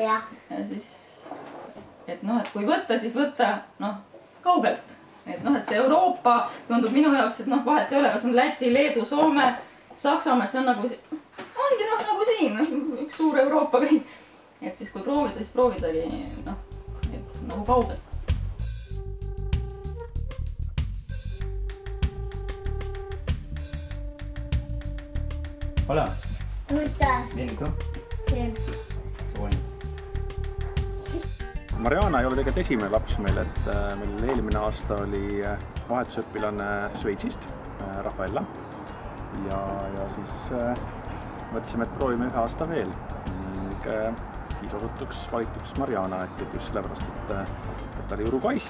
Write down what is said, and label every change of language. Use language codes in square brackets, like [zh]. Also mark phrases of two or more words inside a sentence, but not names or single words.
[et] Ja siis et kui võtta, siis võtta kaugelt. Et see Euroopa tundub minu jaoks, et vahet ei ole, kas on Läti, Leedu, Soome, Saksamaa, et see on ongi siin, üks suur Euroopa kõik. Et siis kui proovida, siis proovidagi kaugelt. [es] Hola. ¿Cómo estás? Bien, ¿y tú? Bien. Qué bueno. [et] Mariana ei ole tegelikult esimene laps meil, et meil eelmine aasta oli vahetusõpilane Šveitsist, Rafaella. Ja siis mõtlesime, et proovime 1 aasta veel. Siis osutuks valituks Mariana, et just sellepärast, et ta oli Uruguayst.